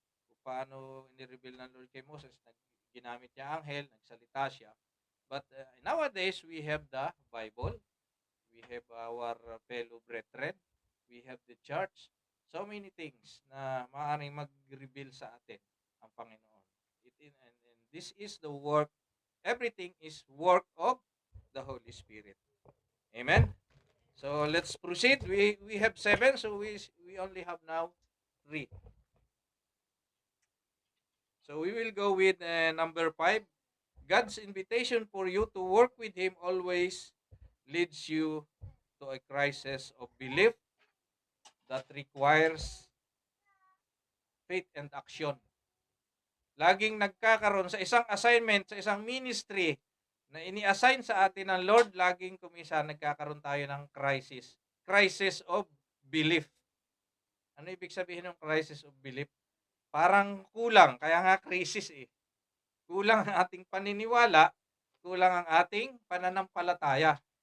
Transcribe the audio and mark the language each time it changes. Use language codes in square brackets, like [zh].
[tl] Kung paano ni-reveal ng Lord kay Moses, ginamit niya anghel, nagsalita siya. [en] But nowadays, we have the Bible. We have our fellow brethren. We have the church. So many things [tl] na maaaring mag-reveal sa atin ang Panginoon. [en] And this is the work, everything is work of the Holy Spirit. Amen? So let's proceed. We have 7, so we only have now 3. So we will go with number 5. God's invitation for you to work with Him always leads you to a crisis of belief that requires faith and action. [tl] Laging nagkakaroon sa isang assignment, sa isang ministry na ini-assign sa atin ng Lord, laging kumisa nagkakaroon tayo ng crisis. [en] Crisis of belief. [tl] Ano ibig sabihin ng [en] crisis of belief? [tl] Parang kulang, kaya nga crisis eh. Kulang ang ating paniniwala, kulang ang ating pananampalataya.